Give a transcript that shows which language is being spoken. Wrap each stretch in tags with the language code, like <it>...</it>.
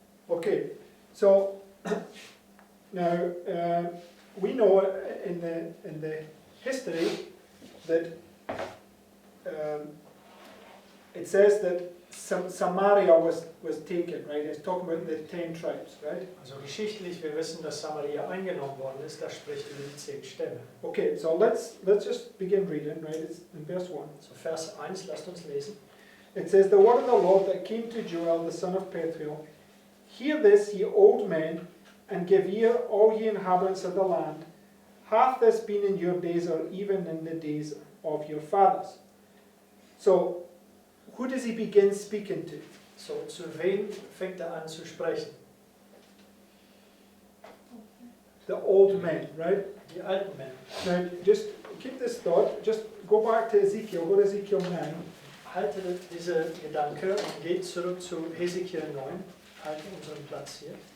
<en>Okay, so now we know in the history that it says that Samaria was taken, right? It's talking about the 10 tribes, right?</en> <de>Also geschichtlich, wir wissen, dass Samaria eingenommen worden ist. Das spricht über die 10 Stämme.</de> <en>Okay, so let's just begin reading, right? It's in verse 1.</en> <de>So Vers 1, lasst uns lesen.</de> <en>It says, "The word of the Lord that came to Joel, the son of Pethuel, hear this, ye old men, and give ear, all ye inhabitants of the land. Hath this been in your days, or even in the days of your fathers?" So, who does he begin speaking to?</en> <de>So, zu wem fängt an zu sprechen?</de> <en>The old men, right?</en> <de>Die alten Männer.</de> <en>Now, just keep this thought, just go back to Ezekiel, go to Ezekiel 9.</en> <de>halte diese Gedanke und geht zurück zu Hesekiel 9. Halte unseren Platz hier.</de>